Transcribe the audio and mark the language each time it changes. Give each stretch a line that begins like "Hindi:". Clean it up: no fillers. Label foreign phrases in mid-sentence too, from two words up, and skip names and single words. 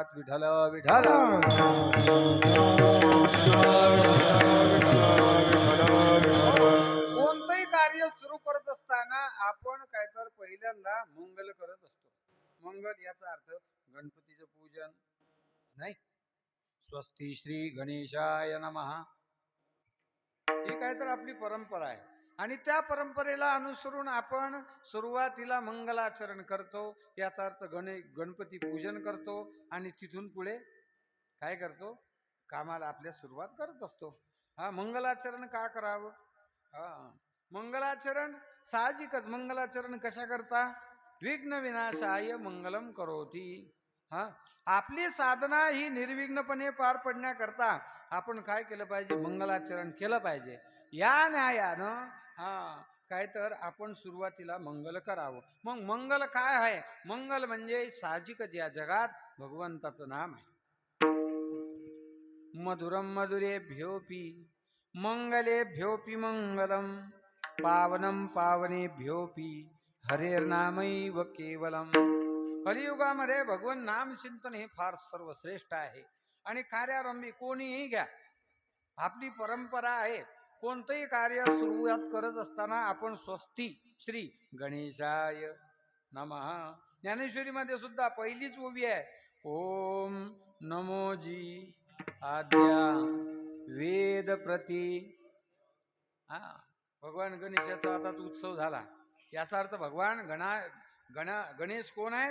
Marathi: विठ्ठल विठ्ठल कोणतंही कार्य सुरू करत असताना आपण काय तर पहिल्यांदा मंगल करत असतो. मंगल याचा अर्थ गणपतीचं पूजन नाही.
Sanskrit: स्वस्ती श्री गणेशाय नमः
Marathi: ही काय तर आपली परंपरा आहे. आणि त्या परंपरेला अनुसरून आपण सुरुवातीला मंगलाचरण करतो. याचा अर्थ गणपती पूजन करतो आणि तिथून पुढे काय करतो, कामाला आपल्या सुरुवात करत असतो. हा मंगलाचरण का करावं? मंगलाचरण साहजिकच मंगलाचरण कशा करता?
Sanskrit: विघ्न विनाशाय मंगलम करोती.
Marathi: आपली साधना ही निर्विघ्नपणे पार पडण्याकरता आपण काय केलं पाहिजे? मंगलाचरण केलं पाहिजे. या न्यायानं काय तर आपण सुरुवातीला मंगल करावं. मग मंगल काय आहे? मंगल म्हणजे साहजिकच या जगात भगवंताचं नाम आहे.
Sanskrit: मधुरम मधुरेभ्योपि मंगलेभ्योपि मंगलम पावनम पावनेभ्योपि हरेर्नामैव केवलम.
Marathi: कलियुगामध्ये भगवान नाम चिंतन हे फार सर्वश्रेष्ठ आहे. आणि कार्यारंभी कोणीही घ्या, आपली परंपरा आहे. कोणतंही कार्य सुरुवात करत असताना आपण
Sanskrit: स्वस्ती श्री गणेशाय नमः.
Marathi: ज्ञानेश्वरीमध्ये सुद्धा पहिलीच ओवी आहे, ओम नमोजी आद्या वेद प्रती. भगवान गणेशाचा आता उत्सव झाला. याचा अर्थ भगवान गणेश कोण आहेत?